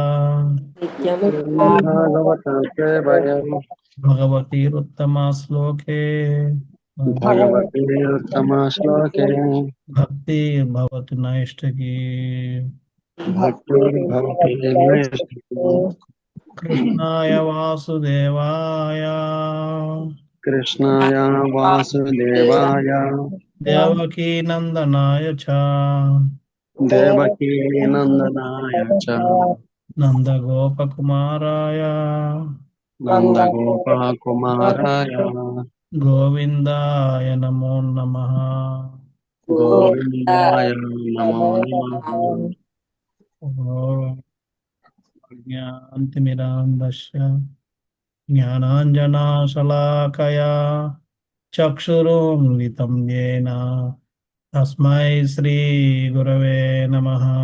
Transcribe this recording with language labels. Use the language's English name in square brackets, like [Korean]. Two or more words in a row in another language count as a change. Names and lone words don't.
[Sanskrit] భాగవత సేవయా భగవతీరుత్తమ శ్లోకే భగవతి ఉత్తమ శ్లోకే భక్తి భవతి నైష్టకి. భక్తిర్భవతి నైష్ఠికీ. కృష్ణాయ వాసుదేవాయ కృష్ణాయ వాసుదేవాయ దేవకీ నందనాయ చ దేవకీ నందనాయ చ నందగోపకుమారాయ నందగోపకుమారాయ గోవిందాయ నమో నమః. గోవిందాయ నమో నమః. ఓం జ్ఞానాంతిమిరాంధస్య జ్ఞానాంజనాశలాకయా చక్షురున్మిలితం యేన తస్మై శ్రీ గురవే నమః.